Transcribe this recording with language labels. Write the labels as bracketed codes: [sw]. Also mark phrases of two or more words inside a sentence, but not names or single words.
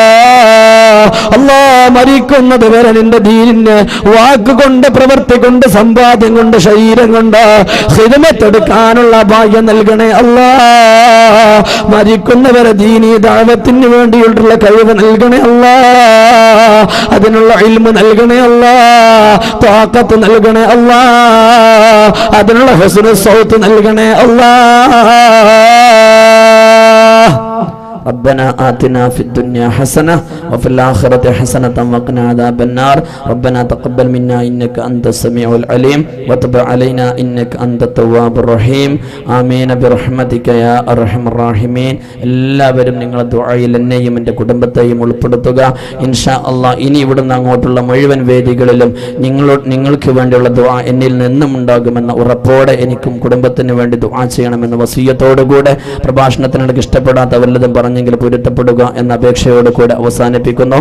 [ml] അല്ലാഹ്, മരിക്കുന്നത് വരെ നിന്റെ ദീനിന് വാക്കുകൊണ്ട്, പ്രവൃത്തി കൊണ്ട്, സമ്പാദ്യം കൊണ്ട്, ശരീരം കൊണ്ട് ഖിദ്മത്തെടുക്കാനുള്ള ഭാഗ്യം നൽകണേ അല്ലാഹ്. മരിക്കുന്നവരെ ദീനീ ദഅവത്തിന് വേണ്ടിയുള്ള കഴിവ് നൽകണേ അല്ലാഹ്. അതിനുള്ള ഇൽമു നൽകണേ അല്ലാഹ്, ത്വാഖത്ത് നൽകണേ അല്ലാഹ്, അതിനുള്ള [ar] حسن الصوت [ml] നൽകണേ അല്ലാഹ്. [ar] ربنا آتنا في الدنيا حسنة وفي الآخرة حسنة وقنا عذاب النار. ربنا تقبل منا إنك أنت السميع العليم وتب علينا إنك أنت التواب الرحيم. آمين برحمتك يا أرحم الراحمين. [ml] എല്ലാവരും നിങ്ങളുടെ ദുആയിൽ എന്നെയും എൻ്റെ കുടുംബത്തെയും ഉൾപ്പെടുത്തുക [ar] إن شاء الله. [ml] ഇനി ഇവിടുന്ന് അങ്ങോട്ടുള്ള മുഴുവൻ വേദികളിലും നിങ്ങൾക്ക് വേണ്ടിയുള്ള ദുആ എന്നിൽ നിന്നും ഉണ്ടാകുമെന്ന ഉറപ്പോടെ എനിക്കും കുടുംബത്തിന് വേണ്ടി ദുആ ചെയ്യണമെന്ന വസിയത്തോടുകൂടെ പ്രഭാഷണത്തിനിടയ്ക്ക് ഇഷ്ടപ്പെടാത്ത വല്ലതും പറഞ്ഞെങ്കിൽ പൊരുത്തപ്പെടുക എന്ന അപേക്ഷയോട് കൂടെ അവസാനിപ്പിക്കുന്നു.